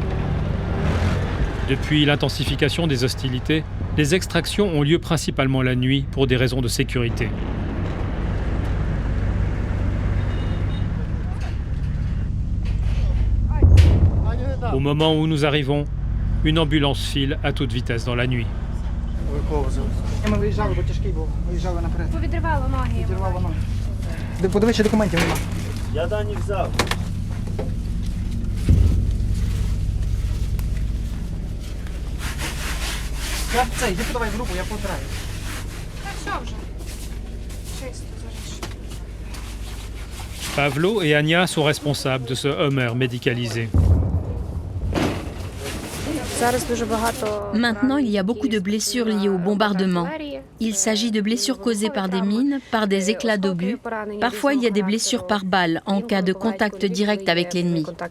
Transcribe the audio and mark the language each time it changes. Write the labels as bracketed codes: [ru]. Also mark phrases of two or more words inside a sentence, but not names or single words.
[fr] Depuis l'intensification des hostilités, les extractions ont lieu principalement la nuit pour des raisons de sécurité. Au moment où nous arrivons, une ambulance file à toute vitesse dans la nuit. [uk] Ми виїжджали, бо тяжкий був. Виїжджали наперед. Повідривало ноги. Зірвало ноги. Подивись, що документів нема. Я дані взяв. Я цей, іди подавай в групу, я потираю. Та все вже. Чисто зараз. [fr] Pavlo et Anya sont responsables de ce Hummer médicalisé. Maintenant, il y a beaucoup de blessures liées au bombardement. Il s'agit de blessures causées par des mines, par des éclats d'obus. Parfois, il y a des blessures par balle en cas de contact direct avec l'ennemi.